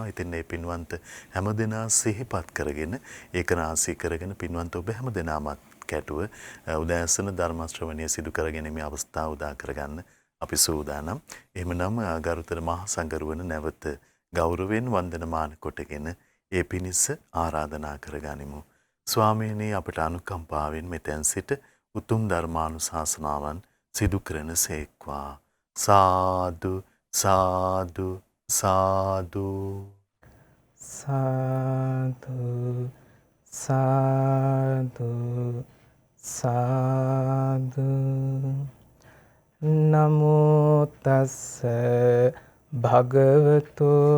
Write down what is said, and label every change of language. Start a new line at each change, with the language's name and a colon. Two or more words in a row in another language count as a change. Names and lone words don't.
Sinhala: ඉතින් මේ පින්වන්ත හැමදෙනා සිහිපත් කරගෙන ඒක රාශී කරගෙන පින්වන්ත ඔබ හැමදෙනාමත් කැටුව උදෑසන ධර්ම ශ්‍රවණය සිදු කරගෙන මේ අවස්ථාව උදා කරගන්න අපි සූදානම්. එහෙමනම් ගරුතර මහා සංඝරුවන නැවත ගෞරවයෙන් වන්දනමාන කොටගෙන ඒ පිණිස ආරාධනා කරගනිමු. ස්වාමීනි අපට අනුකම්පාවෙන් මෙතෙන් සිට උතුම් ධර්මානුශාසනාවන් සිදු කරන සේක්වා. සාදු සාදු සාදු සාදු සාදු සාදු
Pali: නමෝ තස්ස භගවතු